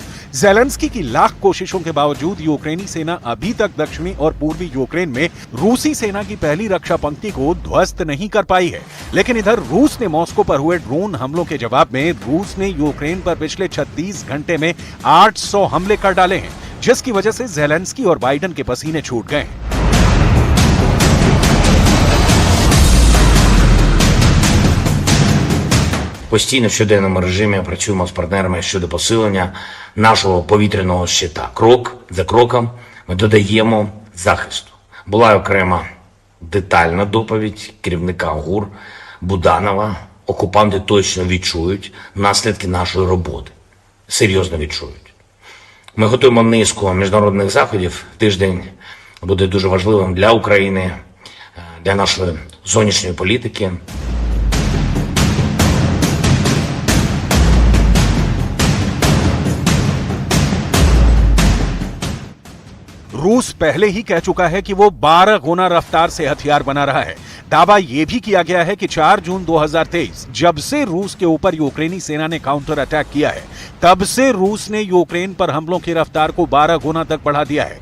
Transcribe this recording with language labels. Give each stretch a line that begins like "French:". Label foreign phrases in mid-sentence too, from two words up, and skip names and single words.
Hindi: ज़ेलेंस्की की लाख कोशिशों के बावजूद यूक्रेनी सेना अभी तक दक्षिणी और पूर्वी यूक्रेन में रूसी सेना की पहली रक्षा पंक्ति को ध्वस्त नहीं कर पाई है। लेकिन इधर रूस ने मॉस्को पर हुए ड्रोन हमलों के जवाब में रूस ने यूक्रेन पर पिछले 36 घंटे में 800 हमले कर डाले हैं, जिसकी वजह से ज़ेलेंस्की और बाइडेन के पसीने छूट गए हैं।
Ukrainian: Постійно в щоденному режимі працюємо з партнерами щодо посилення нашого повітряного щита. Крок за кроком ми додаємо захисту. Була окрема детальна доповідь керівника ГУР Буданова. Окупанти точно відчують наслідки нашої роботи. Серйозно відчують. Ми готуємо низку міжнародних заходів. Тиждень буде дуже важливим для України, для нашої зовнішньої політики.
Hindi: रूस पहले ही कह चुका है कि वो 12 गुना रफ्तार से हथियार बना रहा है। दावा यह भी किया गया है कि 4 जून 2023 जब से रूस के ऊपर यूक्रेनी सेना ने
English: counter attack
Hindi: किया है, तब से रूस ने यूक्रेन पर हमलों की रफ्तार को 12 गुना तक बढ़ा दिया है।